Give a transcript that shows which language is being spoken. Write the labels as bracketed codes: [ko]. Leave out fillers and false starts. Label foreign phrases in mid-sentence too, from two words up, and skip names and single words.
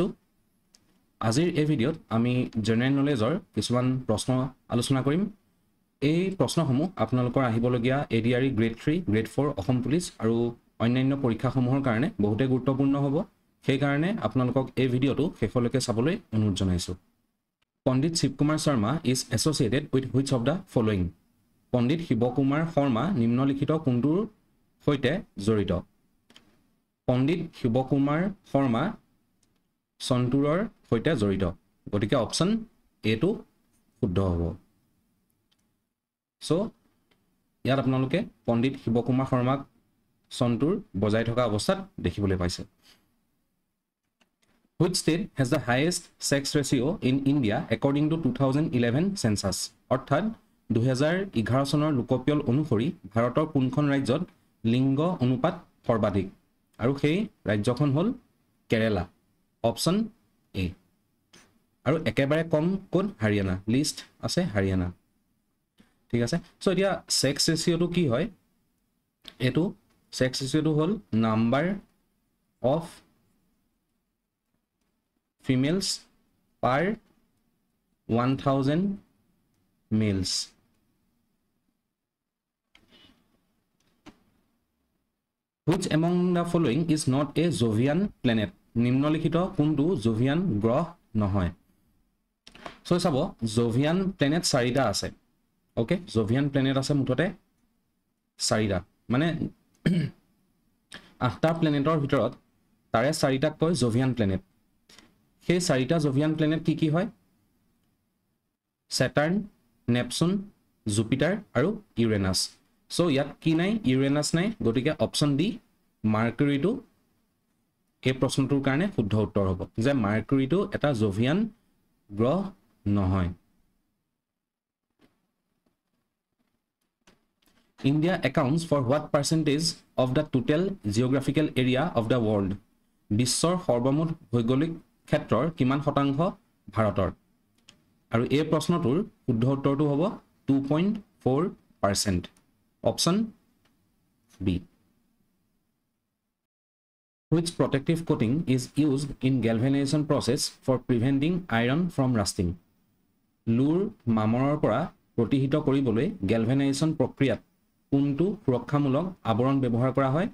[as] আজিৰ এই ভিডিঅ'ত আমি জেনেৰেল নলেজৰ কিছুমান প্ৰশ্ন আলোচনা কৰিম। এই প্ৰশ্নসমূহ আপোনালোকৰ আহিবলগীয়া ADRE গ্ৰেড 3, গ্ৰেড 4 অসম পুলিচ আৰু অন্যান্য পৰীক্ষাসমূহৰ কাৰণে বহুতে গুৰুত্বপূৰ্ণ হ'ব। সেইকাৰণে আপোনালোকক এই ভিডিঅ'টো শেষলৈকে চাবলৈ অনুৰোধ জনাইছোঁ। [en] Pandit Shiv Kumar Sharma is associated with which of the following? [as] পণ্ডিত শিৱ কুমাৰ শৰ্মা নিম্নলিখিত কোনটোৰ সৈতে জড়িত? পণ্ডিত শিৱ কুমাৰ শৰ্মা সন্তুৰৰ সৈতে জড়িত। গতিকে অপশ্যন এটো শুদ্ধ হ'ব। সো ইয়াত আপোনালোকে পণ্ডিত শিৱ কুমাৰ শৰ্মাক সন্তুৰ বজাই থকা অৱস্থাত দেখিবলৈ পাইছে। [en] Which state has the highest sex ratio in India according to 2011 census? [as] অৰ্থাৎ 2011 চনৰ লোকপিয়ল অনুসৰি ভাৰতৰ কোনখন ৰাজ্যত লিংগ অনুপাত সৰ্বাধিক? আৰু সেই ৰাজ্যখন হ'ল কেৰালা। অপশ্যন এ। আৰু একেবাৰে কম কোন? হাৰিয়ানা। লিষ্ট আছে হাৰিয়ানা। ঠিক আছে। সো এতিয়া সেক্স ৰেচিঅ'টো কি হয়? এটো সেক্স ৰেচিঅ'টো হ'ল [en] number of females per 1000 males. Which among the following is not a Jovian planet? [as] নিম্নলিখিত কোনটো জোভিয়ান গ্ৰহ নহয়? সো চাব [en] Jovian planet [as] 4টা আছে। ওকে, [en] Jovian planet [as] আছে মুঠতে 4টা, মানে 8টা প্লেনেটৰ ভিতৰত তাৰে 4টাক কয় [en] Jovian planet. [as] সেই 4টা [en] Jovian planet [as] কি কি হয়? সেটাৰ্ন, নেপচুন, জুপিটাৰ আৰু ইউৰেনাছ। সো ইয়াত কি নাই? ইউৰেনাছ নাই। গতিকে অপশ্যন ডি মাৰ্কুৰীটো এই প্ৰশ্নটোৰ কাৰণে শুদ্ধ উত্তৰ হ'ব, যে মাৰ্কুৰীটো এটা জোভিয়ান গ্ৰহ নহয়। [en] India accounts for what percentage of the total geographical area of the world? [as] বিশ্বৰ সৰ্বমুঠ ভৌগোলিক ক্ষেত্ৰৰ কিমান শতাংশ ভাৰতৰ? আৰু এই প্ৰশ্নটোৰ শুদ্ধ উত্তৰটো হ'ব 2.4%। অপশ্যন বি। [en] Which protective coating is used in galvanization process for preventing iron from rusting? [as] লুৰ মামৰৰ পৰা প্ৰতিহিত কৰিবলৈ গেলভেনাইজেশ্যন প্ৰক্ৰিয়াত কোনটো সুৰক্ষামূলক আৱৰণ ব্যৱহাৰ কৰা হয়?